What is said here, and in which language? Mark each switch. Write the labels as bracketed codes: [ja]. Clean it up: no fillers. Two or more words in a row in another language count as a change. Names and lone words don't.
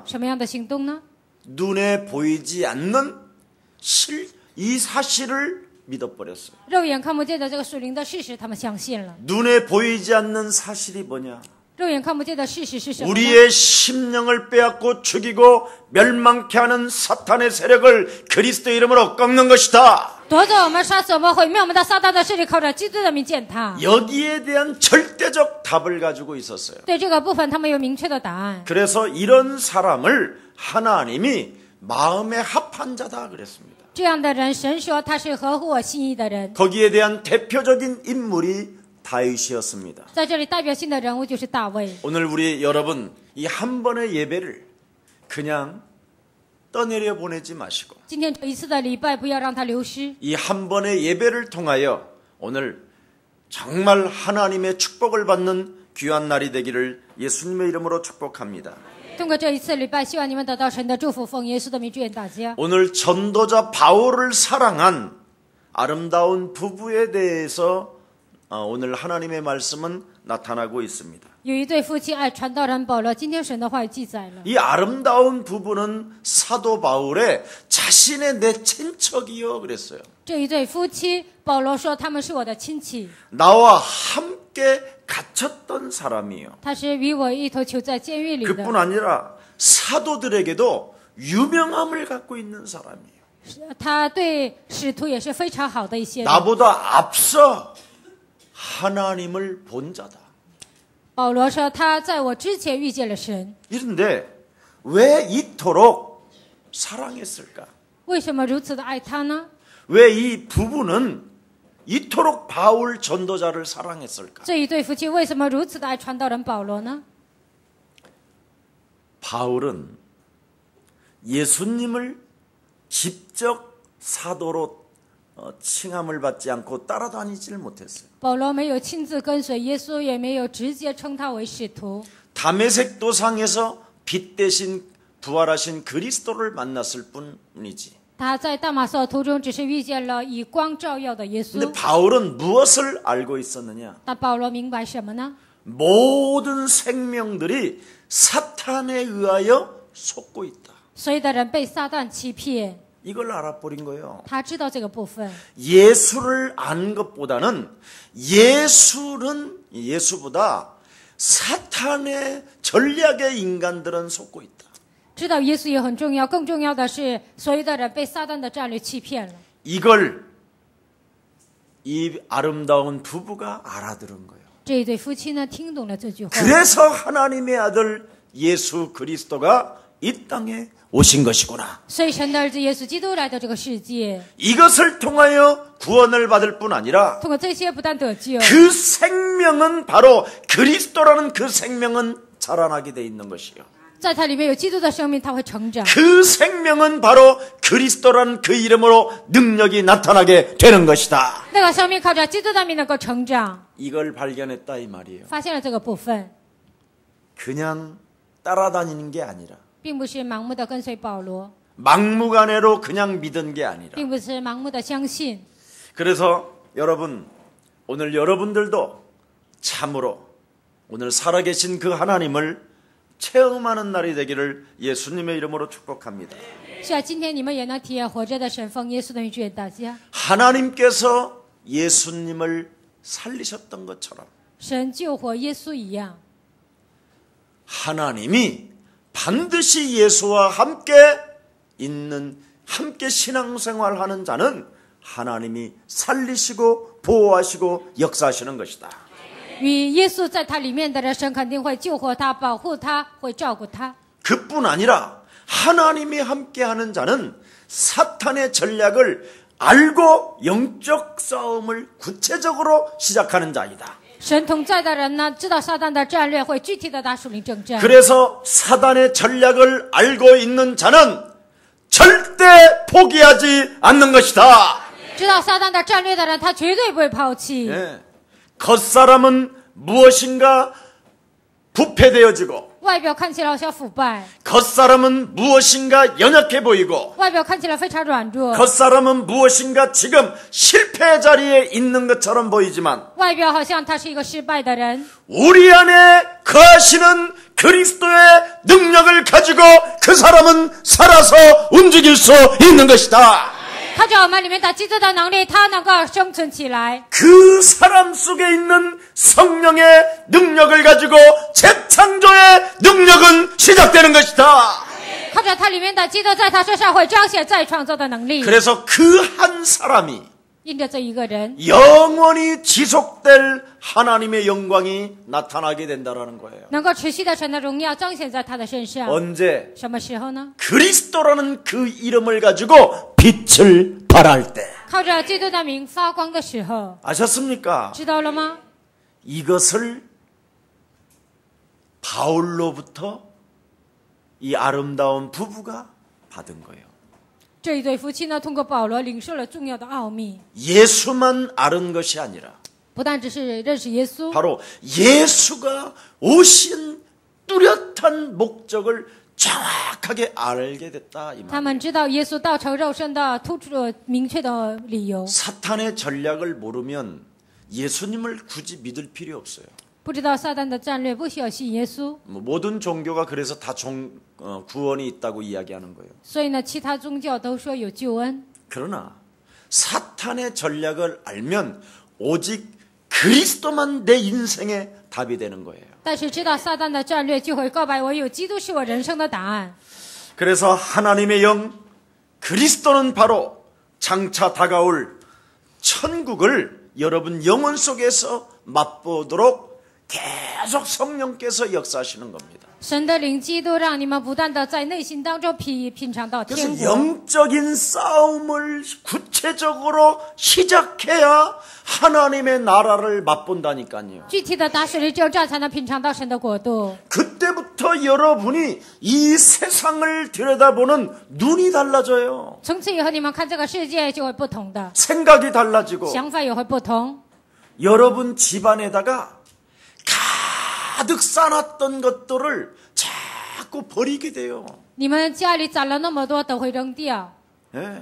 [zh] 什么样的行动呢？ [ko] 눈에 보이지 않는 이 사실을 믿어버렸어요. [zh] 肉眼看不见的这个属灵的事实，他们相信了。 [ko] 눈에 보이지 않는 사실이 뭐냐? [zh] 肉眼看不见的事实是什么呢？ [ko] 우리의 심령을 빼앗고 죽이고 멸망케 하는 사탄의 세력을 그리스도 이름으로 꺾는 것이다. [zh] 夺走我们，杀死我们，毁灭我们的撒旦的势力，靠着基督的名践踏。 [ko] 여기에 대한 절대적 답을 가지고 있었어요. [zh] 对这个部分，他们有明确的答案。 [ko] 그래서 이런 사람을 하나님이 마음에 합한 자다 그랬습니다. [zh] 这样的人，神说他是合乎我心意的人。 [ko] 거기에 대한 대표적인 인물이 다윗이었습니다. [zh] 在这里代表性的人物就是大卫。 [ko] 오늘 우리 여러분 이 한 번의 예배를 그냥 떠내려 보내지 마시고 [zh] 今天这一次的礼拜，不要让它流失。 [ko] 이 한 번의 예배를 통하여 오늘 정말 하나님의 축복을 받는 귀한 날이 되기를 예수님의 이름으로 축복합니다. [zh] 通过这一次礼拜，希望你们得到神的祝福，奉耶稣的名祝愿大家。 [ko] 오늘 전도자 바울을 사랑한 아름다운 부부에 대해서 오늘 하나님의 말씀은 나타나고 있습니다. [zh] 有一对夫妻爱传道人保罗，今天神的话语记载了。 [ko] 이 아름다운 부부는 사도 바울의 자신의 내 친척이요 그랬어요. [zh] 这一对夫妻，保罗说他们是我的亲戚， [ko] 나와 함께 갇혔던 사람이에요. [zh] 他是与我一同囚在监狱里 [ko] 그뿐 [zh] 的。 [ko] 아니라 사도들에게도 유명함을 갖고 있는 사람이에요. [zh] 他对使徒也是非常好的一些人。 [ko] 나보다 앞서 하나님을 본 자다. [zh] 保罗说他在我之前遇见了神， [ko] 이런데 왜 이토록 사랑했을까? [zh] 为什么如此的爱他呢？ [ko] 왜 이 부부는 이토록 바울 전도자를 사랑했을까? [zh] 这一对夫妻为什么如此的爱传道人保罗呢？ [ko] 바울은 예수님을 직접 사도로 칭함을 받지 않고 따라다니질 못했어요. [zh] 保罗没有亲自跟随耶稣，也没有直接称他为使徒。 [ko] 다메섹 도상에서 빛 대신 부활하신 그리스도를 만났을 뿐이지. [zh] 他在大马色途中只是遇见了以光照耀的耶 [ko] 근데 [zh] 稣， [ko] 바울은 무엇을 알고 있었느냐? [zh] 但保罗明白什么呢？ [ko] 모든 생명들이 사탄에 의하여 속고 있다. [zh] 所有的人被撒旦欺骗， [ko] 이걸 알아버린 거예요. [zh] 他知道这个部分。 [ko] 예수를 아는 것보다는 예수보다 사탄의 전략에 인간들은 속고 있다. [zh] 知道耶稣也很重要，更重要的是，所有的人被撒旦的战略欺骗了。 [ko] 이걸 이 아름다운 부부가 알아들은 거예요. [zh] 这一对夫妻呢，听懂了这句话， [ko] 그래서 하나님의 아들 예수 그리스도가 이 땅에 오신 것이구나. [zh] 所以神的儿子耶稣基督来到这个世界， [ko] 이것을 통하여 구원을 받을 뿐 아니라 [zh] 通过这些不但得救， [ko] 그 생명은 바로 그리스도라는 그 생명은 자라나게 돼 있는 것이요. [zh] 在它里面有基督的生命，它会成长。 [ko] 그 생명은 바로 그리스도라는 그 이름으로 능력이 나타나게 되는 것이다. [zh] 那个生命靠着基督的名能够成长， [ko] 이걸 발견했다 이 말이에요. [zh] 发现了这个部分， [ko] 그냥 따라다니는 게 아니라 [zh] 并不是盲目的跟随保罗， [ko] 막무가내로 그냥 믿은 게 아니라 [zh] 并不是盲目的相信。 [ko] 그래서 여러분 오늘 여러분들도 참으로 오늘 살아계신 그 하나님을 체험하는 날이 되기를 예수님의 이름으로 축복합니다. [zh] 是啊，今天你们也能体验活着的神，奉耶稣的名祝愿大家。 [ko] 하나님께서 예수님을 살리셨던 것처럼 [zh] 神救活耶稣一样， [ko] 하나님이 반드시 예수와 함께 신앙생활하는 자는 하나님이 살리시고 보호하시고 역사하시는 것이다. [zh] 与耶稣在他里面的人，神肯定会救活他、保护他、会照顾他。 [ko] 그뿐 아니라 하나님이 함께하는 자는 사탄의 전략을 알고 영적 싸움을 구체적으로 시작하는 자이다. [zh] 神同在的人呢，知道撒旦的战略，会具体的打属灵征战。 [ko] 그래서 사단의 전략을 알고 있는 자는 절대 포기하지 않는 것이다. [zh] 知道撒旦的战略的人，他绝对不会抛弃。 [ko] 예. 겉사람은 무엇인가 부패되어지고 [zh] 外表看起来好像腐败， [ko] 겉사람은 무엇인가 연약해 보이고 [zh] 外表看起来非常软弱， [ko] 겉사람은 무엇인가 지금 실패 자리에 있는 것처럼 보이지만 [zh] 外表好像他是一个失败的人。 [ko] 우리 안에 거하시는 그리스도의 능력을 가지고 그 사람은 살아서 움직일 수 있는 것이다. [zh] 靠着我们里面的基督的能力，他能够生存起来。 [ko] 그 사람 속에 있는 성령의 능력을 가지고 재창조의 능력은 시작되는 것이다. [zh] 靠着他里面的基督，在他身上会彰显再创造的能力。 [ko] 그래서 그 한 사람이 [zh] 因着这一个人， [ko] 영원히 지속될 하나님의 영광이 나타나게 된다는 거예요. [zh] 能够持续的神的荣耀彰显在他的身上。 [ko] 언제? [zh] 什么时候呢？ [ko] 그리스도라는 그 이름을 가지고 빛을 발할 때. [zh] 靠着基督的名发光的时候， [ko] 아셨습니까? [zh] 知道了吗？ [ko] 이것을 바울로부터 이 아름다운 부부가 받은 거예요. [zh] 这一对夫妻呢，通过保罗领受了重要的奥秘， [ko] 예수만 아는 것이 아니라 [zh] 不但只是认识耶稣， [ko] 바로 예수가 오신 뚜렷한 목적을 정확하게 알게 됐다 이 [zh] 他 [ko] 말. [zh] 们知道耶稣道成肉身的突出明确的理由。 [ko] 사탄의 전략을 모르면 예수님을 굳이 믿을 필요 없어요. [zh] 不知道撒旦的战略，不需要信耶稣。 [ko] 모든 종교가 그래서 다 구원이 있다고 이야기하는 거예요. [zh] 所以呢，其他宗教都说有救恩。 [ko] 그러나 사탄의 전략을 알면 오직 그리스도만 내 인생의 답이 되는 거예요. [zh] 但是知道撒旦的战略，就会告白唯有基督是我人生的答案。 [ko] 그래서 하나님의 영 그리스도는 바로 장차 다가올 천국을 여러분 영혼 속에서 맛보도록 계속 성령께서 역사하시는 겁니다. [zh] 神的灵基督让你们不断的在内心当中品尝到天 [ko] 그래서 [zh] 国。 [ko] 영적인 싸움을 구체적으로 시작해야 하나님의 나라를 맛본다니까요. [zh] 具体的打水力征战，才能品尝到神的国度。 [ko] 그때부터 여러분이 이 세상을 들여다보는 눈이 달라져요. [zh] 从此以后，你们看这个世界就会不同的， [ko] 생각이 달라지고 [zh] 想法也会不同。 [ko] 여러분 집안에다가 가득 쌓아놨던 것들을 자꾸 버리게 돼요. [zh] 你们家里攒了那么多，都会扔掉。 [ko] 예.